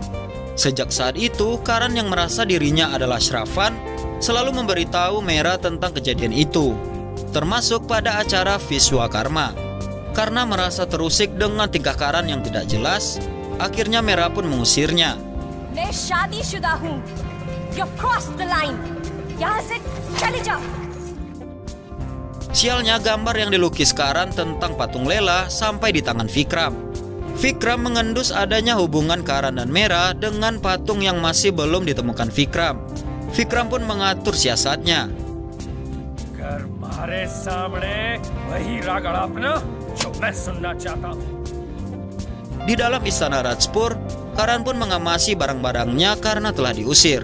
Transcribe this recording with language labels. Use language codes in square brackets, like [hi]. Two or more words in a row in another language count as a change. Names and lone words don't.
[id] Sejak saat itu, Karan yang merasa dirinya adalah Shrafan selalu memberitahu Mera tentang kejadian itu, termasuk pada acara Vishwakarma. Karena merasa terusik dengan tingkah Karan yang tidak jelas, akhirnya Mera pun mengusirnya. [hi] मैं शादीशुदा हूँ. [en] You've crossed the line. [hi] यहाँ से चले जाओ. [id] Sialnya gambar yang dilukis Karan tentang patung Lela sampai di tangan Vikram. Vikram mengendus adanya hubungan Karan dan Mera dengan patung yang masih belum ditemukan Vikram. Vikram pun mengatur siasatnya. Di dalam istana Rajpur, Karan pun mengamasi barang-barangnya karena telah diusir.